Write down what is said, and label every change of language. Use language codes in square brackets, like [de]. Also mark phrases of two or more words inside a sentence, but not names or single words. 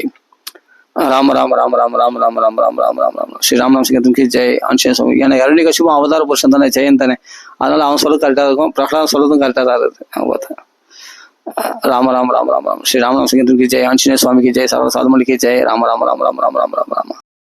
[ta] ராம ராம ராம ராம ராம ராம ராம ராம ராம ராம ராம. ஸ்ரீ ராமநாம சிங்கத்தின் ஜெய். ஆஞ்சநேய சுவாமி. ஏன்னா இரணி கஷிப்பும் அவதார புருஷன் தானே, ஜெயன் தானே, அதனால அவன் சொல்றது கரெக்டா இருக்கும், பிரகலாதன் சொல்றதும் கரெக்டா தான் இருக்குது. அவன் பார்த்தேன். ராம ராம ராம ராம ராம. ஸ்ரீ ராமநாம சிங்கத்தின் ஜெய். ஆஞ்சநேய சுவாமிக்கு ஜெய். சர்வ சாதுமணிக்கு ஜெய். ராம ராம ராம ராம ராம ராம ராம ராம.